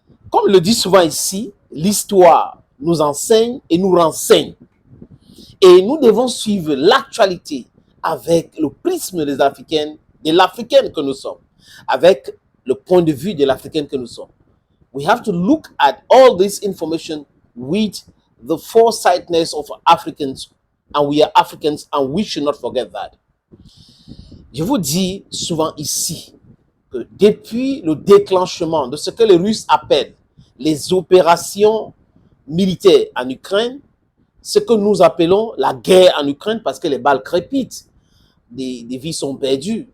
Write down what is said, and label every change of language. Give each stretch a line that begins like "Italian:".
French: Comme le dit souvent ici, l'histoire nous enseigne et nous renseigne. Et nous devons suivre l'actualité avec le prisme des Africaines, de l'Africaine que nous sommes, avec le point de vue de l'Africaine que nous sommes.
English: We have to look at all this information with the foresightedness of Africans, and we are Africans, and we should not forget that.
French: Je vous dis souvent ici que depuis le déclenchement de ce que les Russes appellent les opérations militaires en Ukraine, ce que nous appelons la guerre en Ukraine, parce que les balles crépitent, des vies sont perdues.